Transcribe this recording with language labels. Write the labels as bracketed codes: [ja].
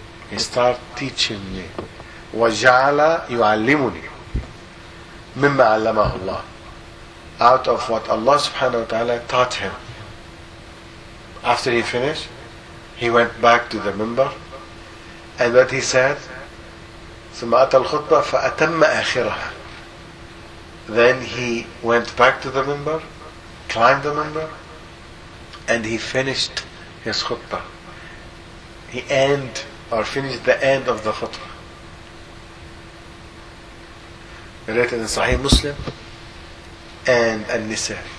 [en] He started teaching me. [ar] وَجَعَلَ يُعَلِّمُنِي مِمَّا عَلَّمَهُ اللَّهُ. [en] Out of what Allah subhanahu wa ta'ala taught him. After he finished, he went back to the minbar. And what he said, [ar] ثم أتى الخطبة فأتم آخرها. [en] Then he went back to the minbar, climbed the minbar, and he finished his khutbah. He finished the end of the khutbah. Related in Sahih Muslim and An-Nisa.